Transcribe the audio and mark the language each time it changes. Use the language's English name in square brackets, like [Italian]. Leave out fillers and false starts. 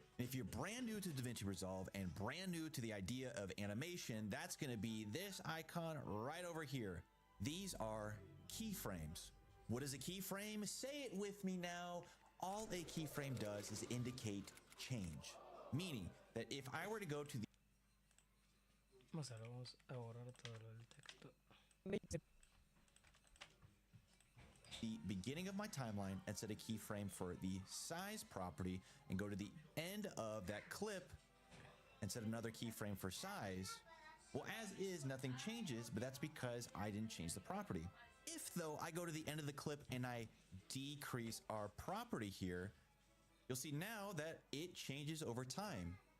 [English] And if you're brand new to DaVinci Resolve and brand new to the idea of animation, that's gonna be this icon right over here. These are keyframes. What is a keyframe? Say it with me now. All a keyframe does is indicate change. Meaning that if I were to go to the [Spanish] Vamos a borrar todo lo del texto. [English] beginning of my timeline and set a keyframe for the size property and go to the end of that clip and set another keyframe for size, well, as is, nothing changes, but that's because I didn't change the property. If, though, I go to the end of the clip and I decrease our property here, you'll see now that it changes over time.